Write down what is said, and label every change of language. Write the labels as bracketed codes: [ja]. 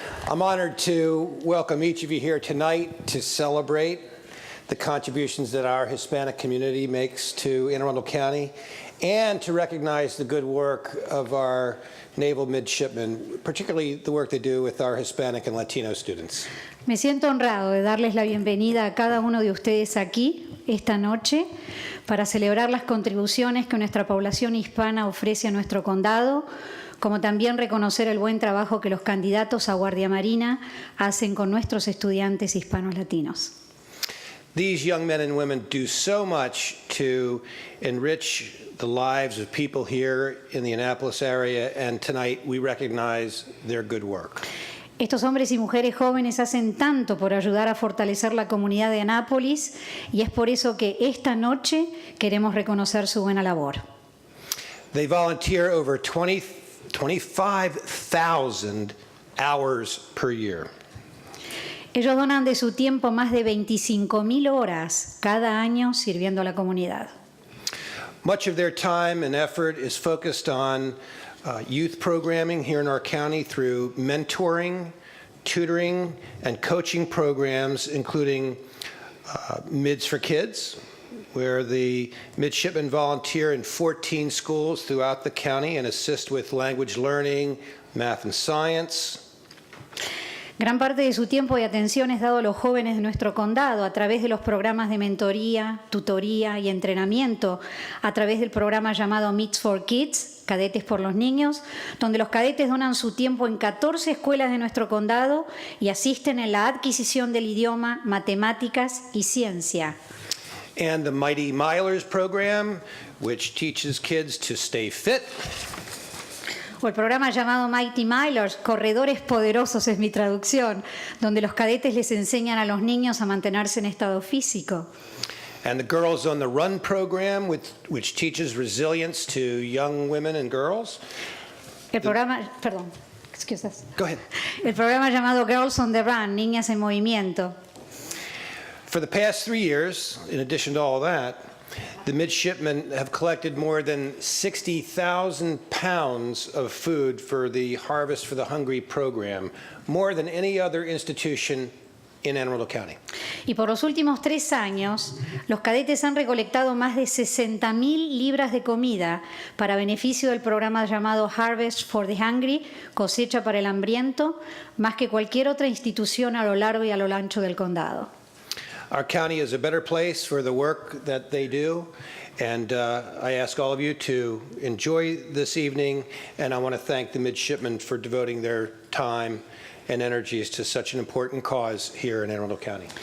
[en] I'm honored to welcome each of you here tonight to celebrate the contributions that our Hispanic community makes to Anne Arundel County and to recognize the good work of our naval midshipmen, particularly the work they do with our Hispanic and Latino students. [es] Me siento honrado de darles la bienvenida a cada uno de ustedes aquí esta noche para celebrar las contribuciones que nuestra población hispana ofrece a nuestro condado, como también reconocer el buen trabajo que los candidatos a Guardia Marina hacen con nuestros estudiantes hispanos latinos. [en] These young men and women do so much to enrich the lives of people here in the Annapolis area, and tonight we recognize their good work. [es] Estos hombres y mujeres jóvenes hacen tanto por ayudar a fortalecer la comunidad de Annapolis y es por eso que esta noche queremos reconocer su buena labor. [en] They volunteer over 25,000 hours per year. [es] Ellos donan de su tiempo más de 25,000 horas cada año sirviendo a la comunidad. [en] Much of their time and effort is focused on youth programming here in our county through mentoring, tutoring, and coaching programs, including Mids for Kids, where the midshipmen volunteer in 14 schools throughout the county and assist with language learning, math and science. [es] Gran parte de su tiempo y atención es dado a los jóvenes de nuestro condado a través de los programas de mentoría, tutoría y entrenamiento, a través del programa llamado Meets for Kids, Cadetes por los Niños, donde los cadetes donan su tiempo en 14 escuelas de nuestro condado y asisten en la adquisición del idioma, matemáticas y ciencia. [en] And the Mighty Milers program, which teaches kids to stay fit. [es] O el programa llamado Mighty Milers, Corredores Poderosos es mi traducción, donde los cadetes les enseñan a los niños a mantenerse en estado físico. [en] And the Girls on the Run program, which teaches resilience to young women and girls. [es] El programa, perdón, excusas. [en] Go ahead. [es] El programa llamado Girls on the Run, Niñas en Movimiento. [en] For the past 3 years, in addition to all that, the midshipmen have collected more than 60,000 pounds of food for the Harvest for the Hungry program, more than any other institution in Anne Arundel County. [es] Y por los últimos 3 años, los cadetes han recolectado más de 60,000 libras de comida para beneficio del programa llamado Harvest for the Hungry, cosecha para el hambriento, más que cualquier otra institución a lo largo y a lo ancho del condado. [en] Our county is a better place for the work that they do, and I ask all of you to enjoy this evening, and I want to thank the midshipmen for devoting their time and energies to such an important cause here in Anne Arundel County.